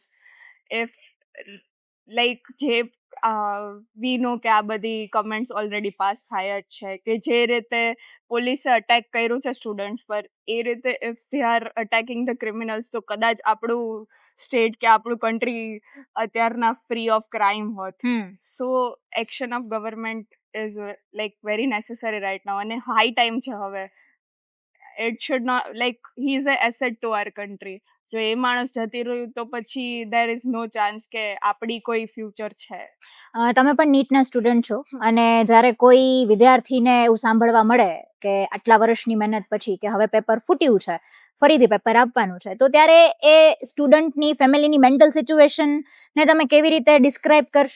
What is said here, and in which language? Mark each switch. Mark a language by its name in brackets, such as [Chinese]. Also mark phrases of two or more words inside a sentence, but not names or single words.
[English] if like [Gujarati] જે [English] we know [Gujarati] કે આ બધી કમેન્ટ્સ [English] already pass [Gujarati] થાય જ છે, કે જે રીતે પોલીસે અટેક કર્યું છે સ્ટુડન્ટ્સ પર, એ રીતે [English] if they are attacking the criminals, [Gujarati] તો કદાચ આપણું સ્ટેટ કે આપણું કન્ટ્રી અત્યારના [English] free of crime [Gujarati] હોત. [English] so action of government is like very necessary right now, અને high time [Gujarati] છે હવે. [English] It should not, like, he is an asset to our country. [Gujarati] જો એ માણસ જતી રહ્યું તો પછી [English] there is no chance [Gujarati] કે આપણી કોઈ ફ્યુચર છે. તમે પણ નીટના સ્ટુડન્ટ છો, અને જ્યારે કોઈ વિદ્યાર્થીને એવું સાંભળવા મળે કે આટલા વર્ષની મહેનત પછી કે હવે પેપર ફૂટ્યું છે, ફરીથી પેપર આપવાનું છે, તો ત્યારે એ સ્ટુડન્ટની ફેમિલીની [English] mental situation [Gujarati] તમે કેવી રીતે ડિસ્ક્રાઇબ કરશો?